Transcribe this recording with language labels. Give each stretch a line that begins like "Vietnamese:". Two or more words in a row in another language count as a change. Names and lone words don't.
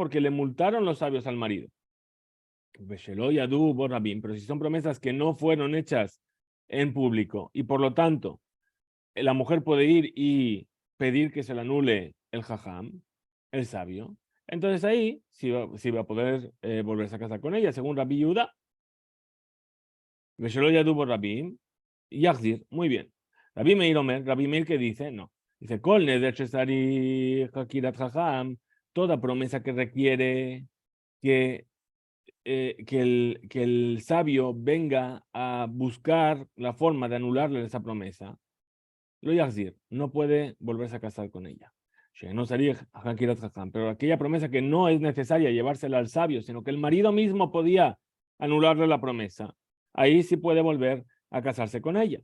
Spanish: Porque le multaron los sabios al marido. Pero si son promesas que no fueron hechas en público y por lo tanto la mujer puede ir y pedir que se le anule el jajam, el sabio, entonces ahí sí va a poder volverse a casar con ella, según Rabbi Yehuda.
Hebrew: Rabim, Yachzir,
Spanish: muy bien. Rabbi Meir que dice, no. Dice,
Hebrew: Kol neder shesari hakirat jajam,
Spanish: toda promesa que requiere que que el sabio venga a buscar la forma de anularle esa promesa,
Hebrew: lo Yahzir
Spanish: no puede volverse a casar con ella. No sería pero aquella promesa que no es necesaria llevársela al sabio, sino que el marido mismo podía anularle la promesa, ahí sí puede volver a casarse con ella.